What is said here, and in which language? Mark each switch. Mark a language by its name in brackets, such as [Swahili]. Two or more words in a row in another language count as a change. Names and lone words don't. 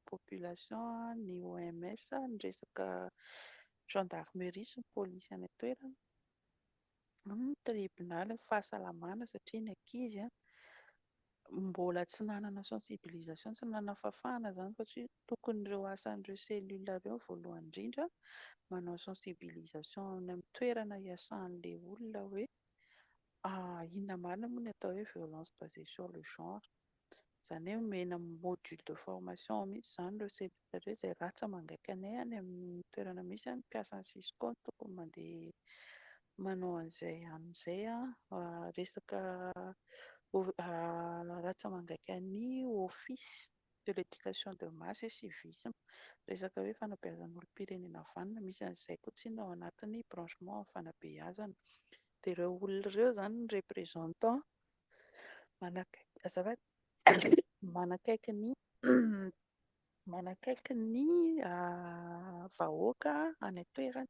[Malagasy] population ny OMS ny resaka gendarmerie sy ny polisy any an-toerana ny tribunal fahasalamana satria ny ankizy mbola tsy nanana sensibilisation tsy nanana fafana izany satria tokony ireo asan'ireo cellule ireo voalohany indrindra manao sensibilisation any amin'ny toerana iasan'ilay olona hoe inona marina moa ny atao hoe [French] violence basée sur le genre. [Malagasy] Izany hoe omena [French] module de formation [Malagasy] mihitsy izany ireo cellule ireo izay ratsa mangaika anay any amin'ny toerana misy any mpiasa ny Cisco no tokony mandeha manao an'izay amin'izay resaka ratsa mangaika ny [French] office de l'éducation de masse et civisme [Malagasy] resaka hoe fanabeazan'olom-pirenena vanina misy an'izay koa tsinona ao anatin'ny branchement amin'ny fanabeazana. Dia ireo olona ireo izany ny representant manakaiky ny vahoaka any an-toerana.